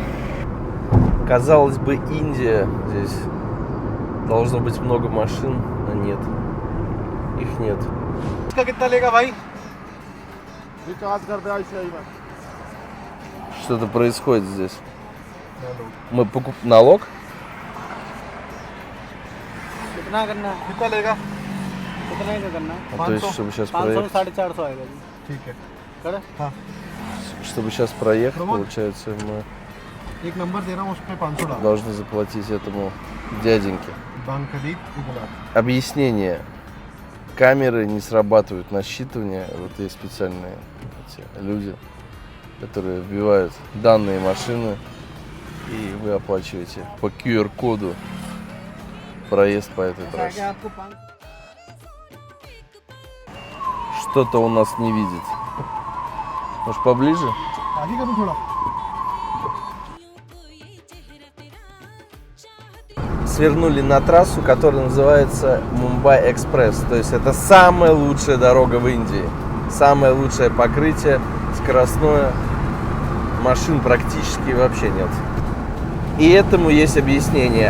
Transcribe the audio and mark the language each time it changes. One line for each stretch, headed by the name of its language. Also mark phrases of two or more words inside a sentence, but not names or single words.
Russian: Казалось бы, Индия. Здесь должно быть много машин, но нет. Их нет. Что-то происходит здесь. Мы налог?
Hindi: कितना लेगा कितना ही करना
Russian: То есть, чтобы сейчас 500 проехать,
Hindi: 450 आएगा जी ठीक है करे हाँ
Russian: чтобы сейчас проехать, получается, мы
Hindi: एक नंबर दे रहा हूँ उस पे 500 डाल
Russian: должны заплатить этому дяденьке.
Hindi: दान खरीद
Russian: Объяснение. Камеры не срабатывают на считывание. Вот есть специальные эти люди, которые вбивают данные машины, и вы оплачиваете по QR-коду проезд по этой трассе. Что-то он нас не видит. Может, поближе?
Hindi: आगे करूँ थोड़ा
Russian: Свернули на трассу, которая называется Мумбай-Экспресс. То есть это самая лучшая дорога в Индии. Самое лучшее покрытие, скоростное. Машин практически вообще нет. И этому есть объяснение.